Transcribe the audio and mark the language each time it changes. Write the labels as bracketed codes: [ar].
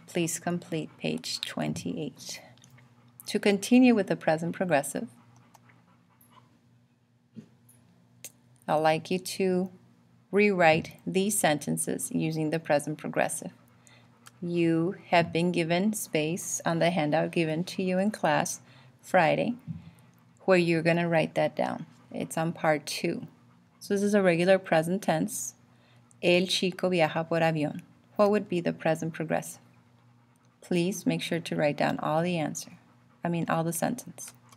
[en] Please complete page 28. To continue with the present progressive, I'd like you to rewrite these sentences using the present progressive. You have been given space on the handout given to you in class Friday where you're going to write that down. It's on part 2. So this is a regular present tense. [es] El chico viaja por avión. [en] What would be the present progressive? Please make sure to write down all the all the sentence.